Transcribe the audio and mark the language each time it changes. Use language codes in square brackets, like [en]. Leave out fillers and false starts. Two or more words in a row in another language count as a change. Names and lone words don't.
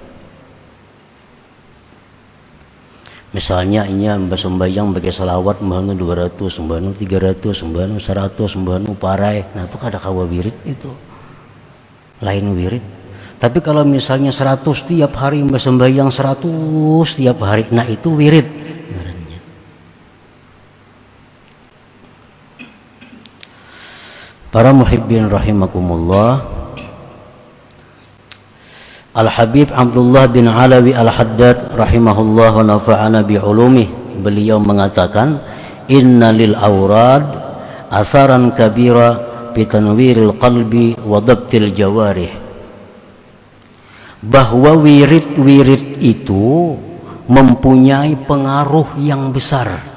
[bjn] Misalnya ini sembahyang bagi salawat mbahnu 200, mbahnu 300, mbahnu 100, mbahnu parai, nah itu kada kawa wirid, itu lain wirid. Tapi kalau misalnya 100 tiap hari mbah sembahyang 100 tiap hari, nah itu wirid. [ar] Para محبين رحمكم الله, Al-Habib Abdullah bin Alawi Al-Haddad رحمه الله ونفعنا بعلومه, [bjn] beliau mengatakan [ar] إن للأوراد أثرا كبيرا بتنوير القلب وضبط الجوارح, [id] bahwa wirid-wirid itu mempunyai pengaruh yang besar.